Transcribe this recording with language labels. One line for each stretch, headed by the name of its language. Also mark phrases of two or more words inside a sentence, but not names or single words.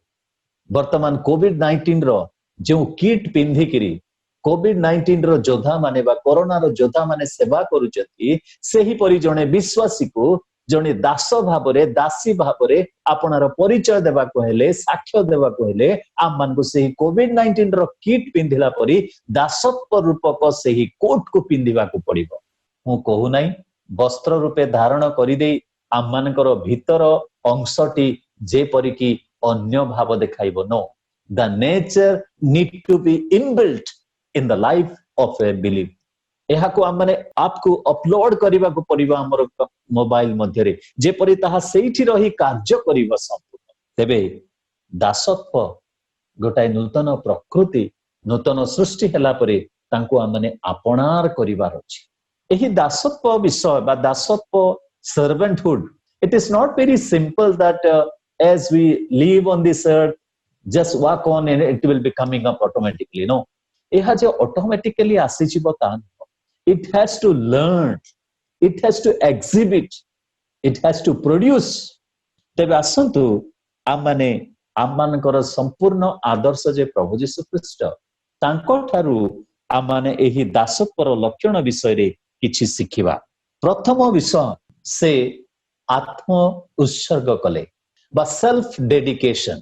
Odia: ବର୍ତ୍ତମାନ କୋଭିଡ-19 ର ଯେଉଁ କିଟ୍ ପିନ୍ଧିକିରି କୋଭିଡ-19 ର ଯୋଦ୍ଧା ମାନେ ବା କରୋନାର ଯୋଦ୍ଧା ମାନେ ସେବା କରୁଛନ୍ତି, ସେହିପରି ଜଣେ ବିଶ୍ୱାସୀକୁ ଜଣେ ଦାସ ଭାବରେ, ଦାସୀ ଭାବରେ ଆପଣାର ପରିଚୟ ଦେବାକୁ ହେଲେ, ସାକ୍ଷ୍ୟ ଦେବାକୁ ହେଲେ, ଆମମାନଙ୍କୁ ସେହି କୋଭିଡ-19 ର କିଟ୍ ପିନ୍ଧିଲା ପରି ଦାସତ୍ୱ ରୂପକ ସେହି କୋଟକୁ ପିନ୍ଧିବାକୁ ପଡିବ। ମୁଁ କହୁନାହିଁ ବସ୍ତ୍ର ରୂପେ ଧାରଣ କରିଦେଇ ଆମମାନଙ୍କର ଭିତର ଅଂଶଟି ଯେପରିକି ଅନ୍ୟ ଭାବ ଦେଖାଇବ।
English: No, the nature need to be inbuilt in the life of a believe.
Odia: ଏହାକୁ ଆମେ ଆପକୁ ଅପଲୋଡ କରିବାକୁ ପଡିବ ଆମର ମୋବାଇଲ ମଧ୍ୟରେ, ଯେପରି ତାହା ସେଇଠି ରହି କାର୍ଯ୍ୟ କରିବ ସମ୍ପୂର୍ଣ୍ଣ। ତେବେ ଦାସତ୍ୱ ଗୋଟାଏ ନୂତନ ପ୍ରକୃତି, ନୂତନ ସୃଷ୍ଟି ହେଲା ପରେ ତାଙ୍କୁ ଆମେ ଆପଣାର କରିବାର ଅଛି। ଏହି ଦାସତ୍ୱ ବିଷୟ ବା ଦାସତ୍ୱ
English: servanthood, it is not very simple that as we live on this earth, just walk on and it will be coming up automatically. No,
Odia: ଏହା ଯେ ଅଟୋମେଟିକାଲି ଆସିଯିବ ତାହା ନୁହଁ।
English: It has to learn, it has to exhibit, it has to produce.
Odia: ତେବେ ଆସନ୍ତୁ ଆମମାନେ ଆମମାନଙ୍କର ସମ୍ପୂର୍ଣ୍ଣ ଆଦର୍ଶ ଯେ ପ୍ରଭୁ ଯୀଶୁ ଖ୍ରୀଷ୍ଟ, ତାଙ୍କ ଠାରୁ ଆମମାନେ ଏହି ଦାସତ୍ୱର ଲକ୍ଷଣ ବିଷୟରେ କିଛି ଶିଖିବା। ପ୍ରଥମ ବିଷୟ, ସେ ଆତ୍ମ ଉତ୍ସର୍ଗ କଲେ ବା
English: self dedication.